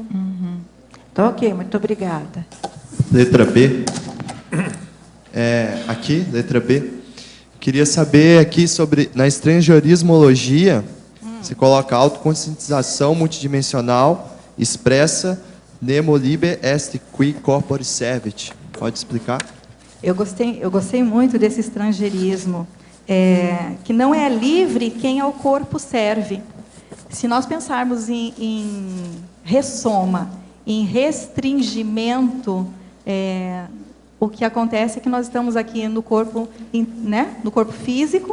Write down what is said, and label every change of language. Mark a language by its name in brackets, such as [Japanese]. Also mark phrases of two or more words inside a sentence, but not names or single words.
[Portuguese] Tá ok, muito obrigada. Letra B. Aqui, letra B. Queria saber aqui sobre, na estrangerismologia, você coloca autoconscientização multidimensional, expressa, [Latin] nemo liber est qui corpore servet. [Portuguese] Pode explicar? Eu gostei muito desse estrangeirismo, que não é livre quem ao corpo serve. Se nós pensarmos em ressoma, em restringimento, o que acontece é que nós estamos aqui no corpo, né, no corpo físico.